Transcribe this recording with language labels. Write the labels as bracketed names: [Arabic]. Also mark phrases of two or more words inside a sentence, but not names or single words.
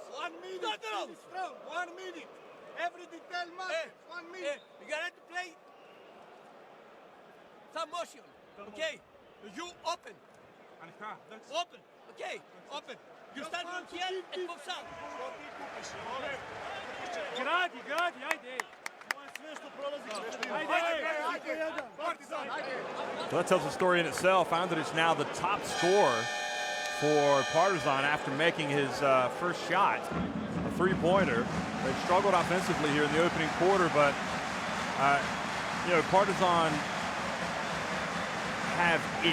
[English] 1 minute. Don't allow. Strong. 1 minute. Every detail matters. 1 minute. You got to play some motion. Okay? You open. Open. Okay? Open. You stand from here and move out. [Serbian] Gradi, ajde. Sve što prolazi. Ajde. Partizan, ajde. [English] So that tells a story in itself. Andrich now the top scorer for Partizan after making his first shot, a three-pointer. They've struggled offensively here in the opening quarter, but you know, Partizan have it.